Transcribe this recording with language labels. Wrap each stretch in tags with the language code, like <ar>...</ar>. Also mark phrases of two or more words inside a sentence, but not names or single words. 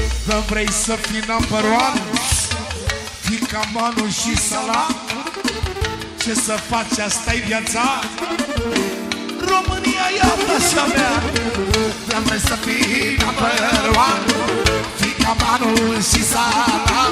<ro>Să vrei să fii</ro> <en>number one,</en> <ro>fii ca Manu și Salam. Ce să faci, asta-i viața. România e așa mea. Vrem să fii</ro> <en>number one,</en> <ro>fii ca Manu și Salam.</ro>